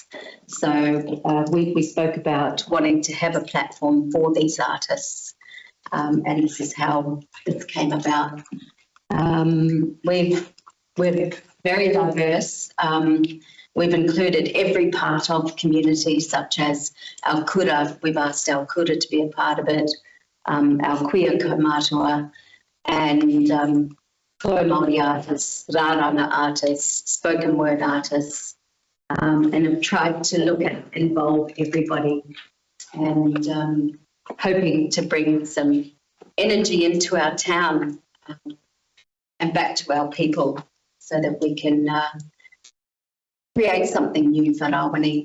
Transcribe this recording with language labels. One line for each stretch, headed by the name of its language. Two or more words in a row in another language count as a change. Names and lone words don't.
English: So we spoke about wanting to have a platform for these artists, and this is how this came about. We're very diverse. We've included every part of community, such as our kura. We've asked our kura to be a part of it, our queer kaumātua, and
Māori: Toi Māori
English: artists, rāranga artists, spoken word artists, and have tried to involve everybody, and hoping to bring some energy into our town and back to our people, so that we can create something new for Rawene.